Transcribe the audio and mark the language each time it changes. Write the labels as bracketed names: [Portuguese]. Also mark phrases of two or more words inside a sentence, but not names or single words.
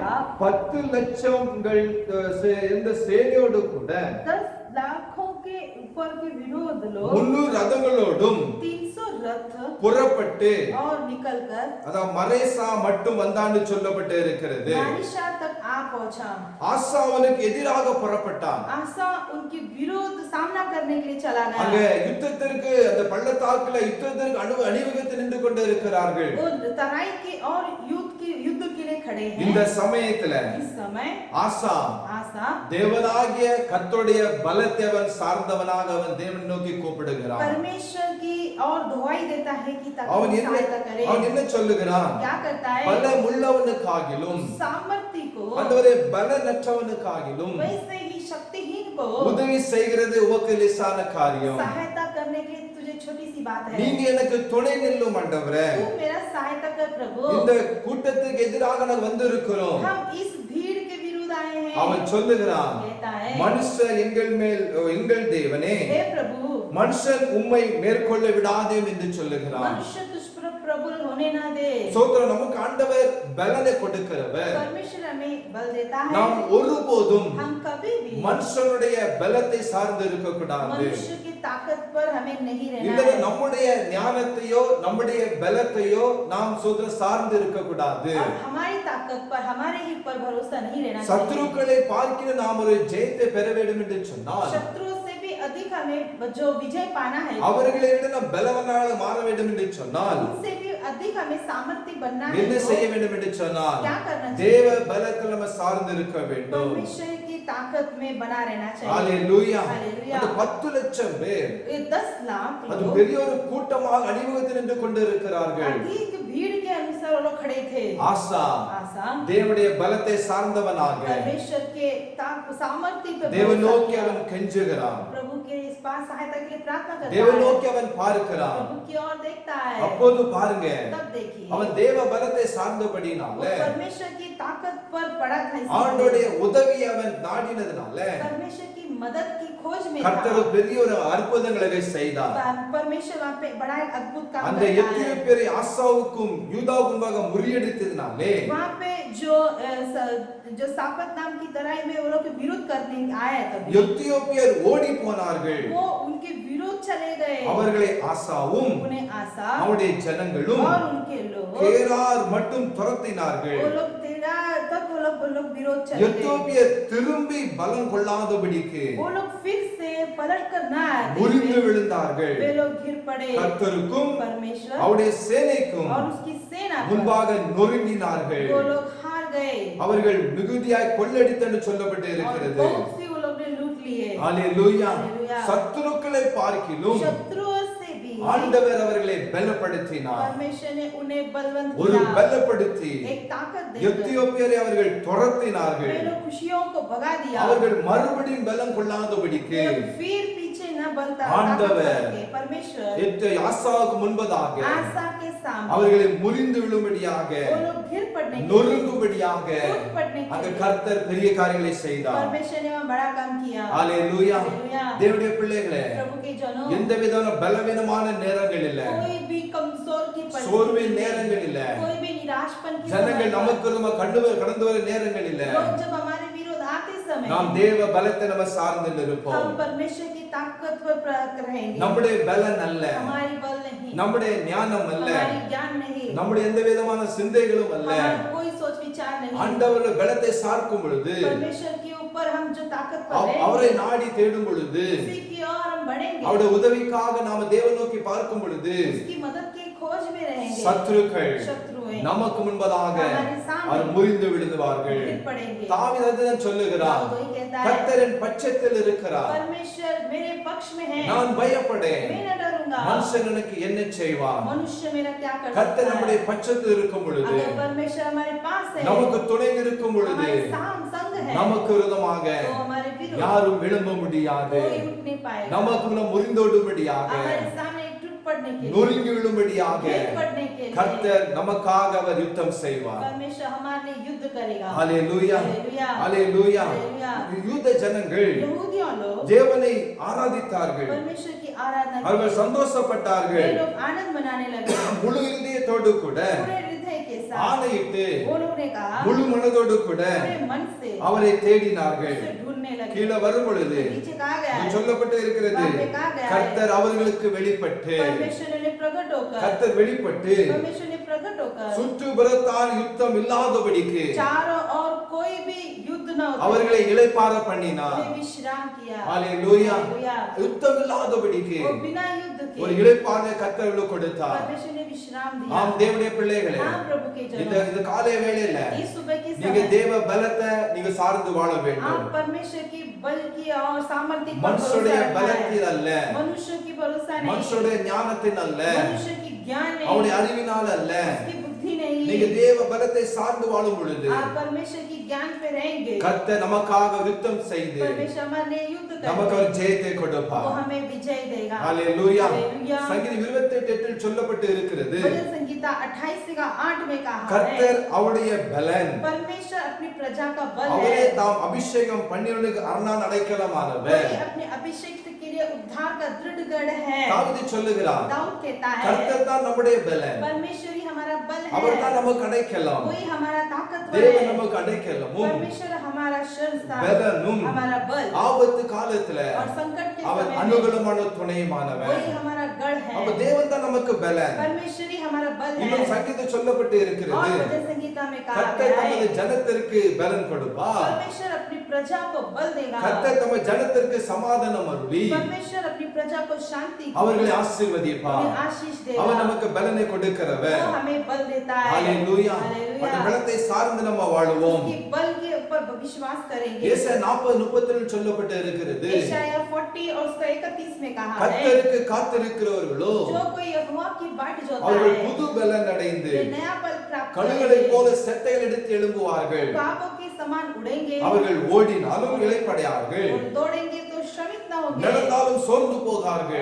[Tamil] 10 லட்சங்கள் இந்த சேனையோடு கூட [Hindi] 10 लाखों के ऊपर के विरोध लोग [Tamil] 300 ரதங்களோடும் [Hindi] 300 रथ [Tamil] புறப்பட்டு, [Hindi] और निकलकर [Tamil] அதான் மரேசா மட்டும் வந்தான்னு சொல்லப்பட்டு இருக்கிறது. [Hindi] मारिशा तक आ पहुंचा. [Tamil] ஆசா அவனுக்கு எதிராக புறப்பட்டான். [Hindi] आसा उनके विरोध सामना करने के लिए चला [Tamil] அங்க [Hindi] गया. [Tamil] யுத்தத்திற்கு அந்த பள்ளத்தாக்குல யுத்தத்திற்கு அணிவகுத்து நின்று கொண்டு இருக்கிறார்கள். [Hindi] वो तराई के और युद्ध के लिए खड़े [Tamil] இந்த [Hindi] हैं. [Tamil] சமயத்துல [Hindi] इस समय [Tamil] ஆசா [Hindi] आसा [Tamil] தேவனாகிய கர்த்தருடைய பலத்தை அவன் சார்ந்தவனாக அவன் தேவனை நோக்கி கூப்பிடுகிறான். [Hindi] परमेश्वर की और दुहाई देता है कि ताकि [Tamil] அவன் [Hindi] सहायता करे. [Tamil] என்ன சொல்லுகிறான்? [Hindi] क्या करता है? [Tamil] பலமுள்ளவனுக்காகிலும் [Hindi] सामर्थ्य को, [Tamil] ஆண்டவரே பலனற்றவனுக்காகிலும் [Hindi] वैसे ही शक्तिहीन को [Tamil] உதவி செய்கிறது உமக்கு லேசான காரியம். [Hindi] सहायता करने के लिए तुझे छोटी सी बात है. [Tamil] நீங்க எனக்கு துணை நில்லும் ஆண்டவரே. [Hindi] तू मेरा सहायता कर प्रभु. [Tamil] இந்த கூட்டத்துக்கு எதிராக நாங்கள் வந்திருக்கிறோம். [Hindi] हम इस भीड़ के विरुद्ध लाए हैं। [Tamil] அவன் சொல்லுகிறான், [Hindi] कहता है, [Tamil] மனுஷர் எங்கள் தேவனே, [Hindi] हे प्रभु, [Tamil] மனுஷன் உம்மை மேற்கொள்ள விடாதேம் என்று சொல்லுகிறான். [Hindi] मनुष्य तुझ पर प्रबल होने ना दे। [Tamil] சோதரம், நமக்கு ஆண்டவர் பலனை கொடுக்கிறவர். [Hindi] परमेश्वर हमें बल देता है। [Tamil] நாம் ஒருபோதும் [Hindi] हम कभी भी [Tamil] மனுஷனுடைய பலத்தை சார்ந்து இருக்க கூடாது. [Hindi] मनुष्य की ताकत पर हमें नहीं रहना [Tamil] இல்ல [Hindi] है। [Tamil] நம்முடைய ஞானத்தையோ நம்முடைய பலத்தையோ நாம் சோதரம் சார்ந்து இருக்க கூடாது. [Hindi] और हमारी ताकत पर, हमारे ही पर भरोसा नहीं रहना चाहिए। [Tamil] சத்துருக்களை பார்க்கிற நாம் ஒரு ஜெயத்தை பெற வேண்டும் என்று சொன்னால், [Hindi] शत्रुओं से भी अधिक हमें जो विजय पाना है, [Tamil] அவர்களை விட நாம் பலவானாக மாற வேண்டும் என்று சொன்னால், [Hindi] उनसे भी अधिक हमें सामर्थ्य बनना है। [Tamil] என்ன செய்ய வேண்டும் என்று சொன்னால், [Hindi] क्या करना चाहिए? [Tamil] தேவ பலத்தில் நம்ம சார்ந்து இருக்க வேண்டும். [Hindi] परमेश्वर की ताकत में बना रहना चाहिए। [Tamil] ஹalleluya. [Hindi] हालेलुया। [Tamil] அந்த 10 லட்சம் பேர் [Hindi] ये 10 लाख [Tamil] அது [Hindi] लोग [Tamil] பெரிய ஒரு கூட்டமாக அணிவகுத்து நின்று கொண்டிருக்கிறார்கள். [Hindi] अधिक भीड़ के अनुसार वो लोग खड़े थे। [Tamil] ஆசா [Hindi] आशा [Tamil] தேவனுடைய பலத்தை சார்ந்தவனாக [Hindi] परमेश्वर के सामर्थ्य पे [Tamil] தேவன் [Hindi] भरोसा [Tamil] நோக்கி [Hindi] किया। [Tamil] அவன் கெஞ்சுகிறான். [Hindi] प्रभु के इस पास सहायता के लिए प्रार्थना करता [Tamil] தேவன் [Hindi] है। [Tamil] நோக்கி அவன் பார்க்கிறான். [Hindi] प्रभु की ओर देखता है। [Tamil] அப்போது பாருங்க, [Hindi] तब देखिए [Tamil] அவன் தேவ பலத்தை சார்ந்தபடினால [Hindi] वो परमेश्वर की ताकत पर पड़ा था। [Tamil] ஆண்டவருடைய உதவி அவன் நாடினதுனால [Hindi] परमेश्वर की मदद की खोज में [Tamil] கர்த்தர் [Hindi] था। [Tamil] பெரிய ஒரு அற்புதங்களை செய்தார். [Hindi] परमेश्वर वहाँ पे बड़ा एक अद्भुत काम [Tamil] அந்த [Hindi] करता है। [Tamil] எத்தியோப்பியரை ஆசாவுக்கும் யூதாவுக்கும் முன்பாக முறியடித்ததினாலே [Hindi] वहाँ पे जो सापत नाम की तराई में वो लोग के विरोध करने आए तभी [Tamil] எத்தியோப்பியர் ஓடி போனார்கள். [Hindi] वो उनके विरोध चले गए। [Tamil] அவர்களை ஆசாவும் [Hindi] उन्हें आशा [Tamil] அவருடைய ஜனங்களும் [Hindi] और उनके लोग [Tamil] கேரார் மட்டும் துரத்தினார்கள். [Hindi] वो लोग तेरा तब वो लोग विरोध चले गए। [Tamil] எத்தியோப்பியர் திரும்பி பலம் கொள்ளாதபடிக்கு [Hindi] वो लोग फिर से पलट कर ना आए। [Tamil] முறிந்து விழுந்தார்கள். [Hindi] वे लोग गिर पड़े। [Tamil] கர்த்தருக்கும் [Hindi] परमेश्वर [Tamil] அவருடைய சேனைக்கும் [Hindi] और उसकी सेना पर [Tamil] முன்பாக நொறுங்கினார்கள். [Hindi] वो लोग हार गए [Tamil] அவர்கள் மிகுதியாய் கொள்ளடித்து என்று சொல்லப்பட்டு [Hindi] और [Tamil] இருக்கிறது. [Hindi] बहुत सी वो लोग ने लूट लिए। [Tamil] ஹalleluya. [Hindi] हालेलुया। [Tamil] சத்துருக்களை பார்க்கிலும் [Hindi] शत्रुओं से भी [Tamil] ஆண்டவர் அவர்களை பலப்படுத்தினார். [Hindi] परमेश्वर ने उन्हें बलवंत [Tamil] ஒரு [Hindi] किया। [Tamil] பலப்படுத்தி [Hindi] एक ताकत देकर [Tamil] எத்தியோப்பியரை அவர்கள் துரத்தினார்கள். [Hindi] वे लोग खुशियों को भगा दिया। [Tamil] அவர்கள் மறுபடியும் பலம் கொள்ளாதபடிக்கு [Hindi] वो फिर पीछे न बलता [Tamil] ஆண்டவர் [Hindi] परमेश्वर [Tamil] ஆசாவுக்கு முன்பதாக [Hindi] आशा के सामने [Tamil] அவர்களை முறிந்து விழும்படியாக [Hindi] वो लोग गिर पड़ने के लिए, [Tamil] நொறுங்கும்படியாக [Hindi] टूट पड़ने के [Tamil] அங்க [Hindi] लिए [Tamil] கர்த்தர் பெரிய காரியங்களை செய்தார். [Hindi] परमेश्वर ने वहाँ बड़ा काम किया। [Tamil] ஹalleluya. [Hindi] हालेलुया। [Tamil] தேவனுடைய பிள்ளைகளே, [Hindi] प्रभु के जनों [Tamil] எந்த விதமான பலவீனமான நேரங்கள் இல்ல, [Hindi] कोई भी कमजोर की [Tamil] சோர்வின் நேரங்கள் இல்ல, [Hindi] कोई भी निराशपन की [Tamil] ஜனங்கள் [Hindi] समय [Tamil] நமக்கு விரோதமா கடந்து வர நேரங்கள் இல்ல, [Hindi] लोग जब हमारे विरोध आते समय [Tamil] நாம் தேவ பலத்தை நம்ம சார்ந்து இருப்போம். [Hindi] हम परमेश्वर की ताकत पर रहेंगे। [Tamil] நம்முடைய பலன் அல்ல, [Hindi] हमारी बल नहीं, [Tamil] நம்முடைய ஞானம் அல்ல, [Hindi] हमारी ज्ञान नहीं, [Tamil] நம்முடைய எந்த விதமான சிந்தைகளும் அல்ல. [Hindi] हमारा कोई सोच विचार नहीं। [Tamil] ஆண்டவருடைய பலத்தை சார்க்கும் பொழுது, [Hindi] परमेश्वर के ऊपर हम जो ताकत पर हैं, [Tamil] அவரை நாடி தேடும் பொழுது, [Hindi] उसी की ओर हम बढ़ेंगे। [Tamil] அவருடைய உதவிக்காக நாம தேவ நோக்கி பார்க்கும் பொழுது, [Hindi] उसकी मदद की खोज में रहेंगे। [Tamil] சத்துருக்கள் [Hindi] शत्रुएं [Tamil] நமக்கு முன்பதாக [Hindi] हमारे सामने [Tamil] அவர் முறிந்து விழுவார்கள். [Hindi] गिर पड़ेंगे। [Tamil] தாவீது அதுதான் சொல்லுகிறார், [Hindi] दाऊद वही कहता है, [Tamil] கர்த்தரின் பட்சத்தில் இருக்கிறார், [Hindi] परमेश्वर मेरे पक्ष में है, [Tamil] நான் பயப்படேன், [Hindi] मैं न डरूंगा। [Tamil] மனுஷன் எனக்கு என்ன செய்வார்? [Hindi] मनुष्य मेरा क्या कर [Tamil] கர்த்தர் [Hindi] सकता [Tamil] நம்முடைய [Hindi] है? [Tamil] பட்சத்தில் இருக்கும் பொழுது, [Hindi] अगर परमेश्वर हमारे पास है, [Tamil] நமக்கு துணை இருக்கும் பொழுது, [Hindi] हमारे संग है, [Tamil] நமக்கு விரோதமாக [Hindi] तो हमारे विरुद्ध [Tamil] யாரும் எழும்ப முடியாது. [Hindi] कोई उठ नहीं पाएगा। [Tamil] நமக்கு முறிந்தோடும்படியாக, [Hindi] हमारे सामने एक टूट पड़ने के लिए, [Tamil] நொறுங்கி விழும்படியாக [Hindi] गिर पड़ने के लिए [Tamil] கர்த்தர் நமக்காக அவர் யுத்தம் செய்வார். [Hindi] परमेश्वर हमारे लिए युद्ध करेगा। [Tamil] ஹalleluya. [Hindi] हालेलुया। [Tamil] ஹalleluya. [Hindi] हालेलुया। [Tamil] யூத ஜனங்கள் [Hindi] यहूदियों लोग [Tamil] தேவனை ஆராதித்தார்கள், [Hindi] परमेश्वर की आराधना [Tamil] அவர்கள் [Hindi] की। वे [Tamil] சந்தோஷப்பட்டார்கள். [Hindi] लोग आनंद मनाने लगे [Tamil] முழு இதயத்தோடு கூட [Hindi] पूरे हृदय के साथ। [Tamil] ஆணையிட்டு [Hindi] वो लोगों ने कहा [Tamil] முழு மனதோடு கூட [Hindi] पूरे मन से [Tamil] அவரை தேடினார்கள். [Hindi] उसे ढूंढने लगे। [Tamil] கீழே வரும் பொழுது [Hindi] नीचे कहा गया है, [Tamil] சொல்லப்பட்டு இருக்கிறது, [Hindi] वहाँ पे कहा गया है, [Tamil] கர்த்தர் அவர்களுக்கு வெளிப்பட்டு, [Hindi] परमेश्वर ने प्रकट होकर, [Tamil] கர்த்தர் வெளிப்பட்டு [Hindi] परमेश्वर ने प्रकट होकर [Tamil] சுற்றுப்புறத்தால் யுத்தம் இல்லாதபடிக்கு [Hindi] चारों ओर कोई भी युद्ध न होता, [Tamil] அவர்களை இளைப்பாற பண்ணினார். [Hindi] उन्हें विश्राम किया। [Tamil] ஹalleluya. [Hindi] हालेलुया। [Tamil] யுத்தம் இல்லாதபடிக்கு [Hindi] वो बिना युद्ध [Tamil] ஒரு [Hindi] के [Tamil] இளைப்பாறை கர்த்தருக்கு கொடுத்தார். [Hindi] परमेश्वर ने विश्राम दिया। [Tamil] ஆம் தேவனுடைய பிள்ளைகளே, [Hindi] हाँ प्रभु के [Tamil] இந்த [Hindi] जनों, [Tamil] இந்த காலை வேளையில [Hindi] इस सुबह की [Tamil] நீங்க [Hindi] समय [Tamil] தேவ பலத்தை நீங்க சார்ந்து வாழ வேண்டும். [Hindi] आप परमेश्वर की बल की और सामर्थ्य पर [Tamil] மனுஷனுடைய [Hindi] भरोसा रखना है। [Tamil] பலத்தில் அல்ல, [Hindi] मनुष्य की भरोसा नहीं, [Tamil] மனுஷனுடைய ஞானத்தின் அல்ல, [Hindi] मनुष्य की ज्ञान नहीं, [Tamil] அவருடைய அறிவினால் அல்ல, [Hindi] उसकी बुद्धि नहीं, [Tamil] நீங்க தேவ பலத்தை சார்ந்து வாழும் பொழுது [Hindi] आप परमेश्वर की ज्ञान पे रहेंगे, [Tamil] கர்த்தர் நமக்காக யுத்தம் செய்து [Hindi] परमेश्वर हमारे लिए युद्ध [Tamil] நமக்கு [Hindi] करेगा, [Tamil] ஒரு ஜெயத்தை [Hindi] वो [Tamil] கொடுப்பார். [Hindi] हमें विजय देगा। [Tamil] ஹalleluya. [Hindi] हालेलुया। [Tamil] சங்கீதம் 28:8 சொல்லப்பட்டு இருக்கிறது, [Hindi] भजन संगीता 28:8 में कहा है, [Tamil] கர்த்தர் அவருடைய பலன், [Hindi] परमेश्वर अपनी प्रजा का बल [Tamil] அவரே [Hindi] है, [Tamil] தாம் அபிஷேகம் பண்ணினவனுக்கு அரணான அடைக்கலமானவர். [Hindi] वही अपने अभिषेक के लिए उद्धार का दृढ़ गढ़ है। [Tamil] தாவீது சொல்லுகிறார், [Hindi] दाऊद कहता है, [Tamil] கர்த்தர் தான் நம்முடைய பலன், [Hindi] परमेश्वर ही हमारा बल [Tamil] அவர் [Hindi] है, [Tamil] தான் நமக்கு அடைக்கலம், [Hindi] वही हमारा ताकतवर [Tamil] தேவன் [Hindi] है, [Tamil] நமக்கு அடைக்கலமும் [Hindi] परमेश्वर हमारा शरणस्थान, [Tamil] பலனும் [Hindi] हमारा बल, [Tamil] ஆபத்து காலத்துல [Hindi] और संकट के [Tamil] அவர் [Hindi] समय में [Tamil] அனுகூலமான துணையுமானவர். [Hindi] वही हमारा गढ़ है, [Tamil] அப்ப தேவன் தான் நமக்கு பலன். [Hindi] परमेश्वर ही हमारा बल [Tamil] இன்னும் [Hindi] है। [Tamil] சங்கீதம் சொல்லப்பட்டு [Hindi] और [Tamil] இருக்கிறது, [Hindi] भजन संगीता में कहा [Tamil] கர்த்தர் [Hindi] गया [Tamil] தமது [Hindi] है, [Tamil] ஜனத்திற்கு பலன் கொடுப்பார், [Hindi] परमेश्वर अपनी प्रजा को बल देगा, [Tamil] கர்த்தர் தமது ஜனத்திற்கு சமாதானம் அருளி [Hindi] परमेश्वर अपनी प्रजा को शांति [Tamil] அவர்களை ஆசீர்வதிப்பார். [Hindi] उन्हें आशीष [Tamil] அவர் [Hindi] देगा, [Tamil] நமக்கு பலனை கொடுக்கிறவர். [Hindi] वो हमें बल देता है। [Tamil] ஹalleluya. அந்த [Hindi] हालेलुया। [Tamil] பலத்தை சார்ந்து நம்ம வாழுவோம். [Hindi] उसकी बल के ऊपर विश्वास करेंगे। [Tamil] ஏசாயா 40:32 சொல்லப்பட்டு இருக்கிறது, [Hindi] यशायाह 40 और उसका 31 में कहा है, [Tamil] கர்த்தருக்கு காத்திருக்கிறவர்களோ [Hindi] जो कोई यहोवा की बाट जोता [Tamil] அவர்கள் [Hindi] है, [Tamil] புது பலன் அடைந்து [Hindi] वे नया बल प्राप्त [Tamil] கழுகளைப் [Hindi] करेंगे, [Tamil] போல செட்டைகள் எடுத்து எழும்புவார்கள், [Hindi] काकों के समान उड़ेंगे, [Tamil] அவர்கள் ஓடினாலும் இளைப்படையார்கள், [Hindi] और दौड़ेंगे तो श्रमित न होंगे, [Tamil] நடந்தாலும் சோர்ந்து போகார்கள்.